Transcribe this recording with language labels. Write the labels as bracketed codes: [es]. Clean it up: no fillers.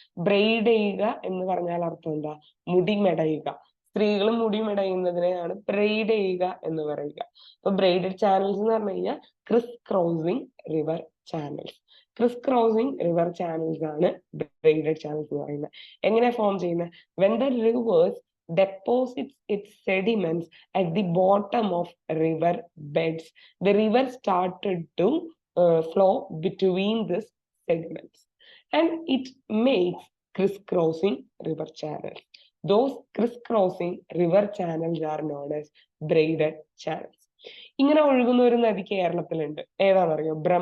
[ml] Braid ചെയ്യുക എന്ന് പറഞ്ഞാൽ അർത്ഥം എന്താ? മുടി മെടയുക. സ്ത്രീകൾ മുടി മെടയുന്നതിനെയാണ് ബ്രെയ്ഡ് ചെയ്യുക എന്ന് പറയുക. അപ്പൊ ബ്രെയ്ഡഡ് ചാനൽസ് എന്ന് പറഞ്ഞു കഴിഞ്ഞാൽ Chris crossing river channels. Chris crossing river channels ആണ് ബ്രെയ്ഡഡ് ചാനൽസ് എന്ന് പറയുന്നത്. എങ്ങനെ ഫോം ചെയ്യുന്നത്? [en] When the rivers deposits its sediments at the bottom of river beds, the river started to flow between these sediments and it makes crisscrossing river channels. Those crisscrossing river channels are known as braided channels. [ml] ഇങ്ങനെ ഒഴുകുന്ന ഒരു നദി കേരളത്തിലുണ്ട്. ഏതാണെന്നറിയോ?